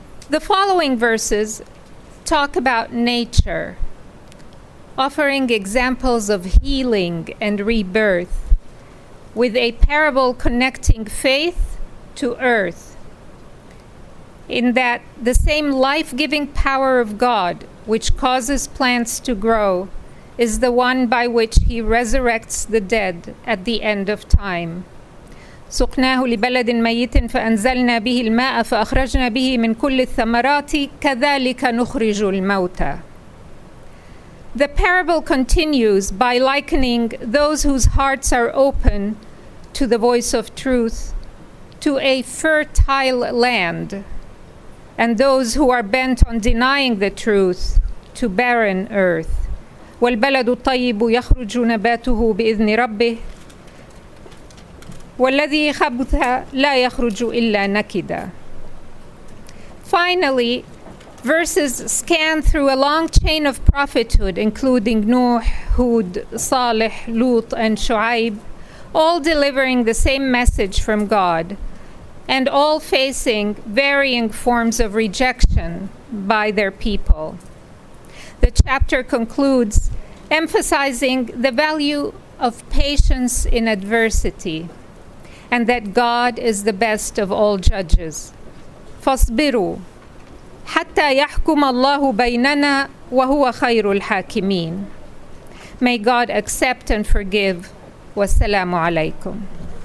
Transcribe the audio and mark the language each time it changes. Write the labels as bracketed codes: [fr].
[en] The following verses talk about nature, offering examples of healing and rebirth, with a parable connecting faith to earth, in that the same life-giving power of God, which causes plants to grow, is the one by which he resurrects the dead at the end of time. [ar] سقناه لبلد ميت فأنزلنا به الماء فأخرجنا به من كل الثمرات كذلك نخرج الموتى. [en] The parable continues by likening those whose hearts are open to the voice of truth to a fertile land, and those who are bent on denying the truth to barren earth. [ar] والبلد الطيب يخرج نباته بإذن ربه والذي خبث لا يخرج إلا نكدا. [en] Finally, verses scan through a long chain of prophethood, including Nuh, Hud, Salih, Lut, and Shu'aib, all delivering the same message from God, and all facing varying forms of rejection by their people. The chapter concludes emphasizing the value of patience in adversity, and that God is the best of all judges. [ar] فاصبروا حتى يحكم الله بيننا وهو خير الحاكمين. [en] May God accept and forgive. [ar] Wassalamu alaikum.